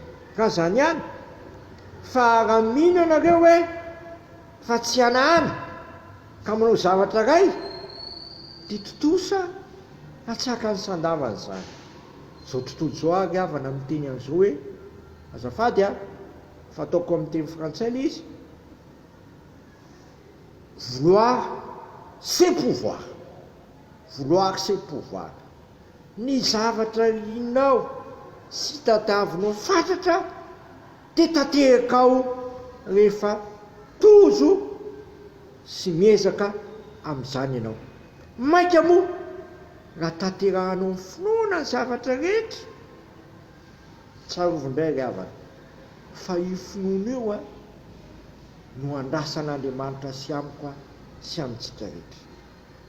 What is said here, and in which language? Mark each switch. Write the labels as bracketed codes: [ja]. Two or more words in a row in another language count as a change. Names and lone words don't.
[mg] Ka zany ihany fa raha mino anareo hoe fa tsy hanahana ka manao zavatra ray dia totosa hatsaka ny sandavany zany. Zao tontolo zao ary avana miteny an'izao hoe azafady fataoko amin'ny teny frantsay le izy [fr] vouloir c'est pouvoir. Vouloir c'est pouvoir. [mg] Ny zavatra linao sy tadiavinao fatratra dia tanteraka rehefa tozo sy miezaka amin'izany ianao. Maika moa raha tanterahanao ny finoana ny zavatra rehetra tsarovindray ry havana fa io finoana io no andrasan'Andriamanitra sy amiko sy amintsika rehetra.